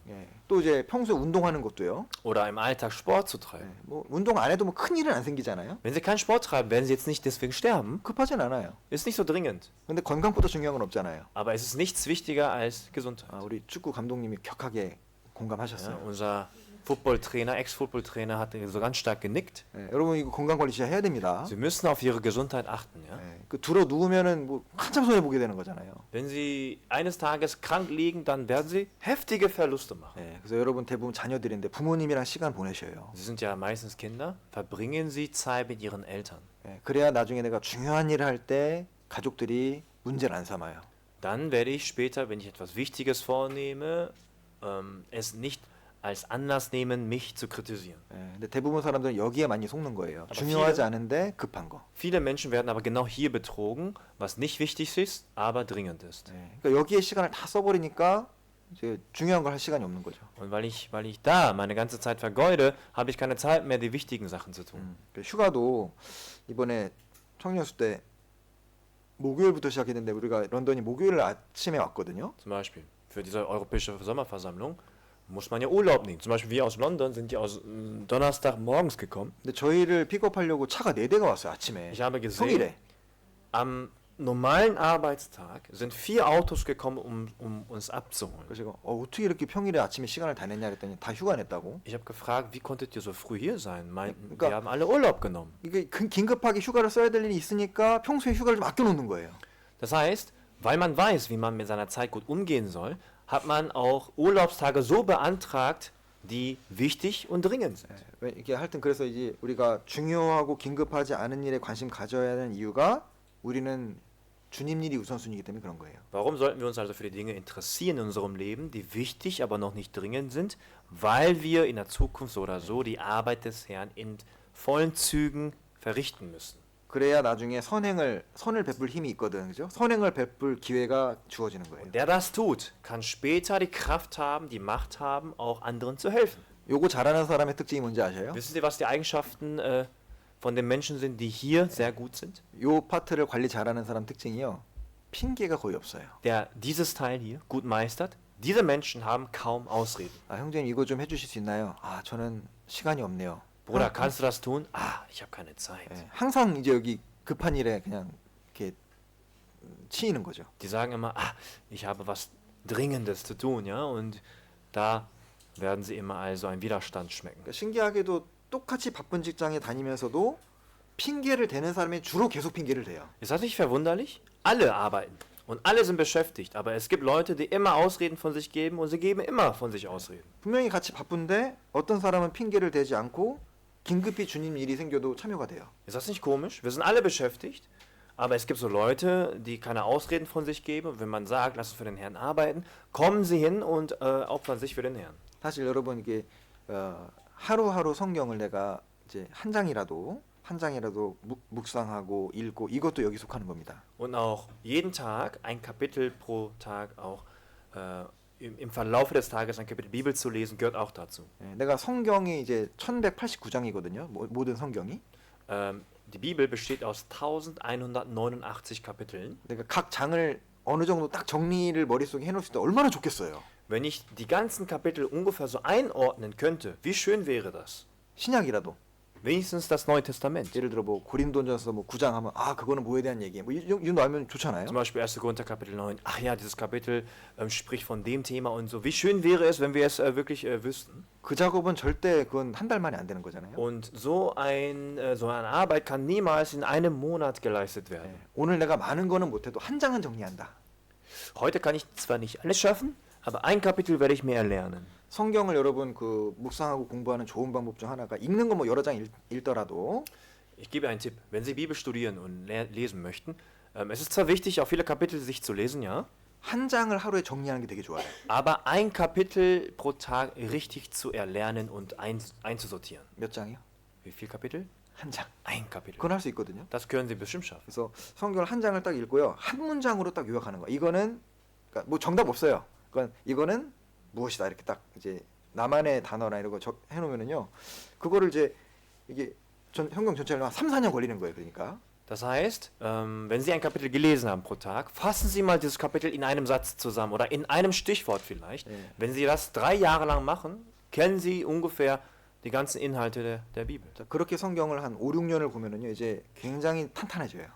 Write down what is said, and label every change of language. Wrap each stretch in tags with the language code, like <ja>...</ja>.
<ko>예. 또 이제 평소에 운동하는 것도요.</ko> <de>Oder im Alltag Sport zu</de> <ko>예.</ko> <de>treiben.</de> <ko>뭐 운동 안 해도 뭐 큰 일은 안 생기잖아요.</ko> <de>Wenn sie keinen Sport treiben, werden sie jetzt nicht deswegen sterben.</de> <ko>급하진 않아요.</ko> <de>Ist nicht so dringend.</de> <ko>근데 건강보다 중요한 건 없잖아요.</ko> <de>Aber es ist nichts wichtiger als Gesundheit.</de> <ko>우리 축구 감독님이 격하게</ko> <de>Ja,</de> <ko>공감하셨어요.</ko> <de>unser Footballtrainer, Ex-Footballtrainer hat so ganz stark genickt.</de> <ko>예. 여러분 이거 건강 관리 진짜 해야 됩니다.</ko> <de>Sie müssen auf ihre Gesundheit achten. Ja?</de> <ko>예. 그 들어 누우면은 뭐 한참 손해 보게 되는 거잖아요.</ko> <de>Wenn sie eines Tages krank liegen, dann werden sie heftige Verluste machen.</de> <ko>예. 그래서 여러분 대부분 자녀들인데 부모님이랑 시간 보내셔요.</ko> <de>Sie sind ja meistens Kinder. Verbringen sie Zeit mit ihren Eltern.</de> <ko>예. 그래야 나중에 내가 중요한 일을 할 때 가족들이 문제를 안 삼아요.</ko> <de>Dann werde ich später, wenn ich etwas Wichtiges vornehme, es nicht als Anlass nehmen, mich zu kritisieren.</de> <ko>예. 근데 대부분 사람들은 여기에 많이 속는 거예요.</ko> <de>Aber</de> <ko>중요하지</ko> <de>viele-</de> <ko>않은데 급한 거.</ko> <de>Viele Menschen werden aber genau hier betrogen, was nicht wichtig ist, aber dringend ist.</de> <ko>예. 그러니까 여기에 시간을 다 써버리니까 이제 중요한 걸 할 시간이 없는 거죠.</ko> <de>Und weil ich da meine ganze Zeit vergeude, habe ich keine Zeit mehr, die wichtigen Sachen zu tun.</de> <ko>휴가도 이번에 청년수 때 목요일부터 시작했는데 우리가 런던이 목요일 아침에 왔거든요.</ko> <de>Zum Beispiel für diese europäische Sommerversammlung muss man ja Urlaub nehmen. Zum Beispiel wir aus London sind ja aus Donnerstag morgens gekommen.</de> <ko>근데 저희를 픽업하려고 차가 4대가 왔어요 아침에.</ko> <de>Ich habe gesehen,</de> <ko>평일에.</ko> <de>am normalen Arbeitstag sind 4 Autos gekommen, um uns abzuholen.</de> <ko>그래서 제가 어떻게 이렇게 평일에 아침에 시간을 다 냈냐 그랬더니 다 휴가 냈다고.</ko> <de>Ich habe gefragt, wie konntet ihr so früh hier sein? Meinten, Klar. wir haben alle Urlaub genommen.</de> <ko>이게 긴급하게 휴가를 써야 될 일이 있으니까 평소에 휴가를 좀 아껴놓는 거예요.</ko> <de>Das heißt, weil man weiß, wie man mit seiner Zeit gut umgehen soll, hat man auch Urlaubstage so beantragt, die wichtig und dringend sind.</de> <ko>이게 하여튼 그래서 이제 우리가 중요하고 긴급하지 않은 일에 관심 가져야 하는 이유가 우리는 주님 일이 우선순위이기 때문에 그런 거예요.</ko> <de>Warum sollten wir uns also für die Dinge interessieren in unserem Leben, die wichtig, aber noch nicht dringend sind? Weil wir in der Zukunft so oder so die Arbeit des Herrn in vollen Zügen verrichten müssen.</de> <ko>그래야 나중에 선을 베풀 힘이 있거든, 그죠? 선행을 베풀 기회가 주어지는 거예요.</ko> <de>Und der das tut, kann später die Kraft haben, die Macht haben, auch anderen zu helfen.</de> <ko>요거 잘하는 사람의 특징이 뭔지 아세요?</ko> <de>Wissen Sie, was die Eigenschaften von den Menschen sind, die hier sehr gut sind?</de> <ko>요 파트를 관리 잘하는 사람 특징이요. 핑계가 거의 없어요.</ko> <de>Der dieses Teil hier gut meistert, Diese Menschen haben kaum Ausreden.</de> <ko>아, 형제님 이거 좀 해주실 수 있나요? 아, 저는 시간이 없네요.</ko> <de>Bruder, kannst du das tun? Ah, ich habe keine Zeit.</de> <ko>예, 항상 이제 여기 급한 일에 그냥 이렇게 치이는 거죠.</ko> <de>Die sagen immer, ah, ich habe was Dringendes zu tun, ja, und da werden sie immer also einen Widerstand schmecken.</de> <ko>그러니까 신기하게도 똑같이 바쁜 직장에 다니면서도 핑계를 대는 사람이 주로 계속 핑계를 대요.</ko> <de>Ist das nicht verwunderlich? Alle arbeiten und alle sind beschäftigt, aber es gibt Leute, die immer Ausreden von sich geben und sie geben immer von sich Ausreden.</de> <ko>분명히 같이 바쁜데 어떤 사람은 핑계를 대지 않고 긴급히 주님 일이 생겨도 참여가 돼요.</ko> <de>Ist das nicht komisch? Wir sind alle beschäftigt, aber es gibt so Leute, die keine Ausreden von sich geben. Und wenn man sagt, lass uns für den Herrn arbeiten, kommen sie hin und opfern sich für den Herrn.</de> <ko>사실 여러분 이게 하루하루 성경을 내가 이제 한 장이라도 묵상하고 읽고 이것도 여기 속하는 겁니다.</ko> <de>Und auch jeden Tag ein Kapitel pro Tag, auch im Verlauf des Tages ein Kapitel Bibel zu lesen, gehört auch dazu.</de> <ko>예, 내가 성경이 이제 1189장이거든요. 모든 성경이.</ko> <de>Die Bibel besteht aus 1189 Kapiteln.</de> <ko>내가 각 장을 어느 정도 딱 정리를 머릿속에 해놓을 수 있다 얼마나 좋겠어요.</ko> <de>Wenn ich die ganzen Kapitel ungefähr so einordnen könnte, wie schön wäre das?</de> <ko>신약이라도</ko> <de>Wenigstens das Neue Testament.</de> <ko>예를 들어 뭐 고린도전서 뭐 9장 하면 아 그거는 뭐에 대한 얘기야. 뭐 이 정도 알면 좋잖아요.</ko> <de>Zum Beispiel 1. Korinther Kapitel 9. Ach ja, dieses Kapitel spricht von dem Thema und so. Wie schön wäre es, wenn wir es wirklich wüssten.</de> <ko>그 작업은 절대 그건 한 달 만에 안 되는 거잖아요.</ko> <de>Und so eine Arbeit kann niemals in einem Monat geleistet werden.</de> <ko>예, 오늘 내가 많은 거는 못해도 한 장은 정리한다.</ko> <de>Heute kann ich zwar nicht alles schaffen, aber ein Kapitel werde ich mir erlernen.</de> <ko>성경을 여러분 그 묵상하고 공부하는 좋은 방법 중 하나가 읽는 거 뭐 여러 장 읽더라도</ko> <de>Ich gebe einen Tipp. Wenn Sie Bibel studieren und lesen möchten, es ist zwar wichtig, auch viele Kapitel sich zu lesen, ja,</de> <ko>한 장을 하루에 정리하는 게 되게 좋아요.</ko> <de>aber ein Kapitel pro Tag richtig zu erlernen und einzusortieren.</de> <ko>몇 장이요?</ko> <de>Wie viel Kapitel?</de> <ko>한 장.</ko> <de>Ein Kapitel.</de> <ko>그건 할 수 있거든요.</ko> <de>Das können Sie bestimmt schaffen.</de> <ko>그래서 성경을 한 장을 딱 읽고요. 한 문장으로 딱 요약하는 거. 이거는 그러니까 뭐 정답 없어요. 그러니까 이거는 무엇이다 이렇게 딱 이제 나만의 단어나 이런 거 해놓으면은요. 그거를 이제 이게 성경 전체를 한 3, 4년 걸리는 거예요. 그러니까.</ko> <de>Das heißt, wenn Sie ein Kapitel gelesen haben pro Tag, fassen Sie mal dieses Kapitel in einem Satz zusammen oder in einem Stichwort vielleicht. Ja. Wenn Sie das 3 Jahre lang machen, kennen Sie ungefähr die ganzen Inhalte der Bibel.</de> <ko>자, 그렇게 성경을 한 5, 6년을 보면은요. 이제 굉장히 탄탄해져요.</ko>